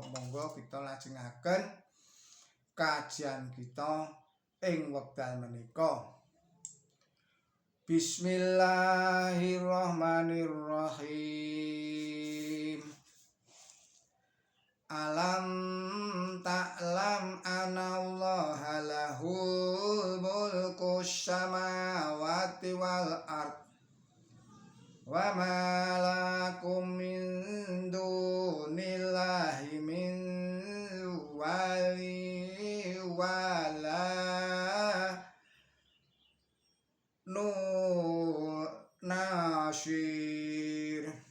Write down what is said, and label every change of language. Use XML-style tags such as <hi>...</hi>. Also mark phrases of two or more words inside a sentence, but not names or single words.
<jv>Monggo kita lajengaken kajian kita ing wekdal menika.</jv> <ar>Bismillahirrahmanirrahim. ألم تعلم أن الله له ملك السماوات والأرض وما لكم من دون الله من ولي ولا نصير.</ar>